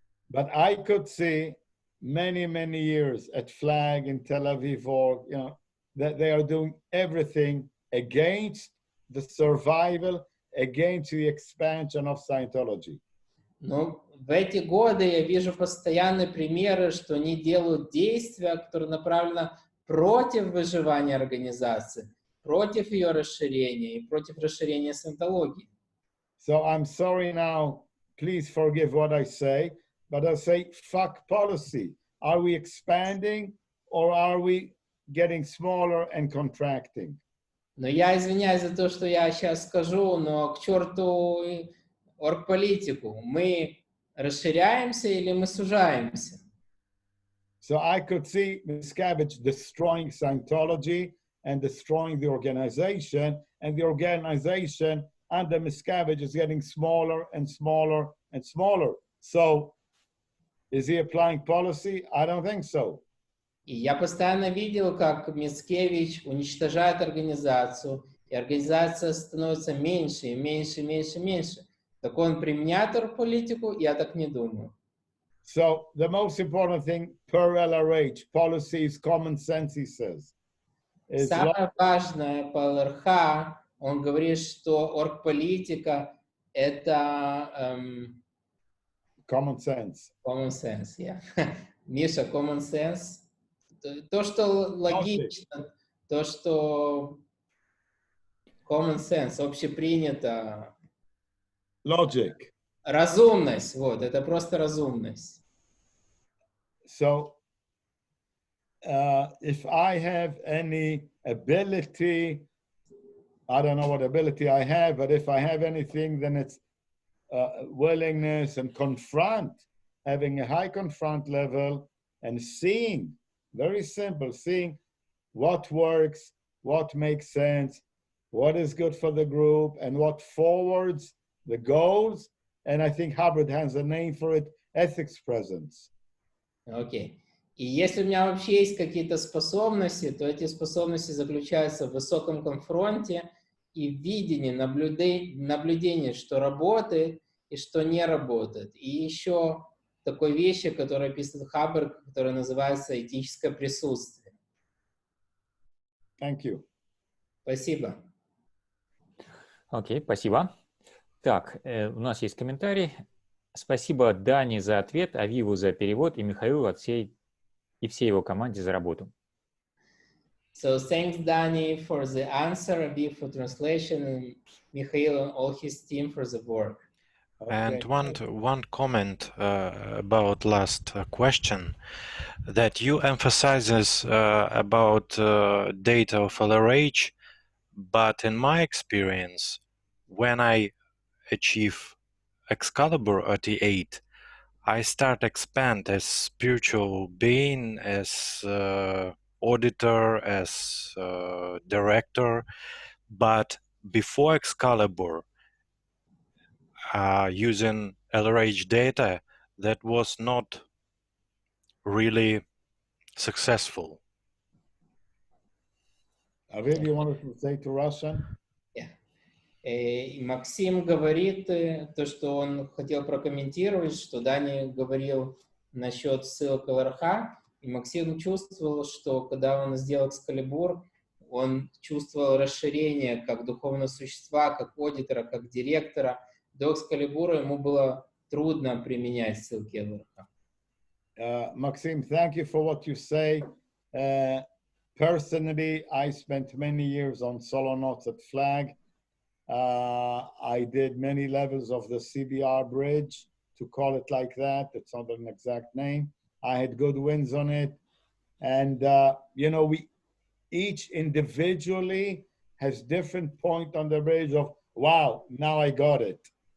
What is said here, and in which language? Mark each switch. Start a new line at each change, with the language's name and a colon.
English: But I could see many years at Flag in Tel Aviv, or you know, that they are doing everything against the survival, against the expansion of Scientology.
Russian: Но в эти годы я вижу постоянные примеры, что они делают действия, которые направлены против выживания организации, против ее расширения и против расширения саентологии.
English: So I'm sorry now, please forgive what I say, but I say fuck policy. Are we expanding or are we getting smaller and contracting?
Russian: Но я извиняюсь за то, что я сейчас скажу, но к черту оргполитику. Мы расширяемся или мы сужаемся?
English: So I could see Miscavige destroying Scientology and destroying the organization, and the organization under Miscavige is getting smaller and smaller and smaller. So is he applying policy? I don't think so.
Russian: И я постоянно видел, как Мискевич уничтожает организацию, и организация становится меньше и меньше и меньше и меньше. Так он применяет оргполитику? Я так не думаю.
English: So the most important thing per LRH, policy is common sense, he says.
Russian: Самое важное по ЛРХ, он говорит, что оргполитика — это...
English: common sense. Common sense, yeah. Миша, common sense.
Russian: То, что логично, то, что common sense, общепринято.
English: Logic.
Russian: Разумность, вот, это просто разумность.
English: So if I have any ability, I don't know what ability I have, but if I have anything, then it's willingness and confront, having a high confront level and seeing, very simple, seeing what works, what makes sense, what is good for the group, and what forwards the goals. And I think Hubbard has a name for it, ethics presence.
Russian: Окей. И если у меня вообще есть какие-то способности, то эти способности заключаются в высоком конфронте и в видении, наблюдении, что работает и что не работает. И еще такой вещи, которую описывает Хаббард, которая называется этическое присутствие.
English: Thank you.
Russian: Спасибо. Окей, спасибо. Так, у нас есть комментарий. Спасибо Дани за ответ, Авиву за перевод и Михаилу от всей его команде за работу.
English: So thanks, Dani, for the answer, Aviv for translation, and Mikhail and all his team for the work. Okay. And one comment about last question, that you emphasizes about data of LRH, but in my experience, when I achieve Excalibur at the 8, I start expand as spiritual being, as auditor, as director, but before Excalibur, using LRH data, that was not really successful. Aviv, you wanted to say to Russian? Yeah.
Russian: И Максим говорит то, что он хотел прокомментировать, что Дани говорил насчет ссылок ЛРХ, и Максим чувствовал, что когда он сделал Экскалибур, он чувствовал расширение как духовного существа, как аудитора, как директора. До Экскалибура ему было трудно применять ссылки ЛРХ.
English: Maxim, thank you for what you say. Personally, I spent many years on solo notes at Flag. I did many levels of the CBR bridge, to call it like that. It's not an exact name. I had good wins on it. And, you know, we each individually has different point on the bridge of, wow, now I got it.